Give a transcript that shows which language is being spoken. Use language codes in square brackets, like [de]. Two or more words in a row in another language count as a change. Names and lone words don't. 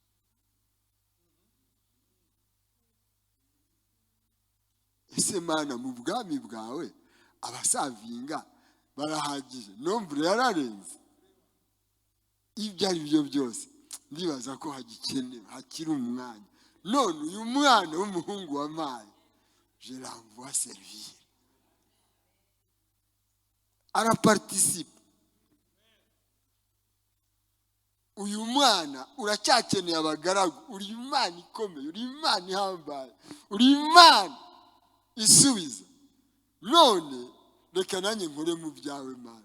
[rw] Ese Mana mu bwami bwawe abasavinga barahagije. Nombre yararenze. Ibyo ari byo byose ndibaza ko hagikenewe hakiri umwanya. None uyu mwana w'umuhungu wa Mayi [fr] je l'envoie servir. [rw] Araparticipe. Uyu mwana uracyakeneye abagaragu. Uri Imana ikomeye, uri Imana ihambaye, uri Imana isubiza. None reka nanjye nkore mu byawe Mana.